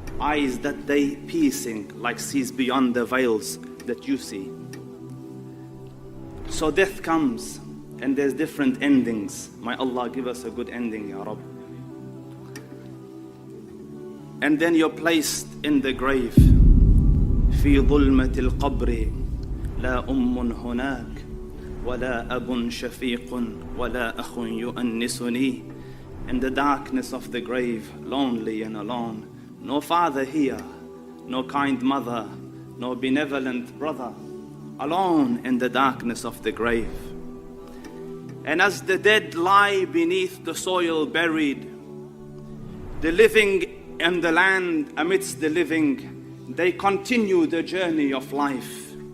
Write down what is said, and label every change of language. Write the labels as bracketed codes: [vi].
[en] Eyes that day piercing, like sees beyond the veils that you see. So death comes, and there's different endings. May Allah give us a good ending, Ya Rabb. And then you're placed in the grave. [ar] في ظلمة القبر لا أم هناك ولا أب شفيق ولا أخ يؤنسني. [en] In the darkness of the grave, lonely and alone. No father here, no kind mother, no benevolent brother. Alone in the darkness of the grave. And as the dead lie beneath the soil buried, the living and the land amidst the living, they continue the journey of life.